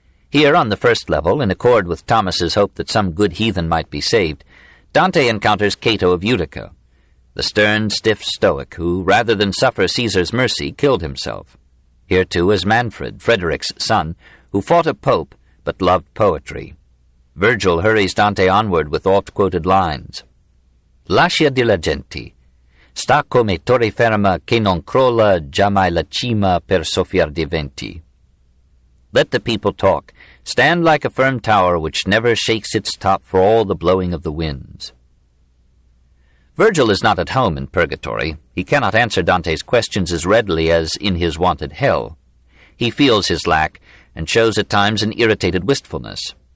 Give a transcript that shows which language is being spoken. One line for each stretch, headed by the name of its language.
English: Here, on the first level, in accord with Thomas's hope that some good heathen might be saved, Dante encounters Cato of Utica, the stern, stiff Stoic who, rather than suffer Caesar's mercy, killed himself. Here, too, is Manfred, Frederick's son, who fought a pope but loved poetry. Virgil hurries Dante onward with oft-quoted lines.
Italian: Lascia di la gente, sta come torre ferma che non crolla giammai la cima per soffiar di venti.
English: Let the people talk. Stand like a firm tower which never shakes its top for all the blowing of the winds. Virgil is not at home in purgatory. He cannot answer Dante's questions as readily as in his wonted hell. He feels his lack, and shows at times an irritated wistfulness.